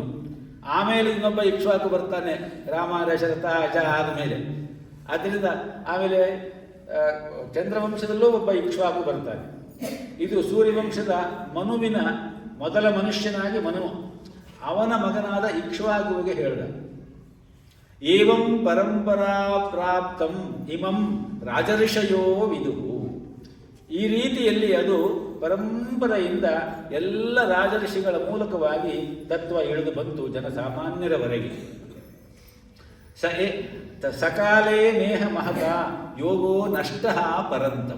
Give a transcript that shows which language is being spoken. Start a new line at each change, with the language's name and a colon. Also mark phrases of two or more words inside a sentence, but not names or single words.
Kannada: ಆಮೇಲೆ ಇನ್ನೊಬ್ಬ ಇಕ್ಷ್ವಾಕು ಬರ್ತಾನೆ, ರಾಮ ದಶರಥ ಅಜ ಆದಮೇಲೆ. ಆದ್ದರಿಂದ ಆಮೇಲೆ ಚಂದ್ರವಂಶದಲ್ಲೂ ಒಬ್ಬ ಇಕ್ಷ್ವಾಕು ಬರ್ತಾನೆ. ಇದು ಸೂರ್ಯವಂಶದ ಮನುವಿನ ಮೊದಲ ಮನುಷ್ಯನಾಗಿ ಮನು ಅವನ ಮಗನಾದ ಇಕ್ಷ್ವಾಕುವಿಗೆ ಹೇಳ್ದ.
Sanskrit: ಏವಂ ಪರಂಪರಾ ಪ್ರಾಪ್ತಂ ಇಮಂ ರಾಜಋಷಯೋ ವಿದುಹು.
Kannada: ಈ ರೀತಿಯಲ್ಲಿ ಅದು ಪರಂಪರೆಯಿಂದ ಎಲ್ಲ ರಾಜಋಷಿಗಳ ಮೂಲಕವಾಗಿ ತತ್ವ ಇಳಿದು ಬಂತು ಜನಸಾಮಾನ್ಯರವರೆಗೆ.
Sanskrit: ಸಕಾಲೇ ನೇಹ ಮಹತ ಯೋಗೋ ನಷ್ಟ ಪರಂತಪ.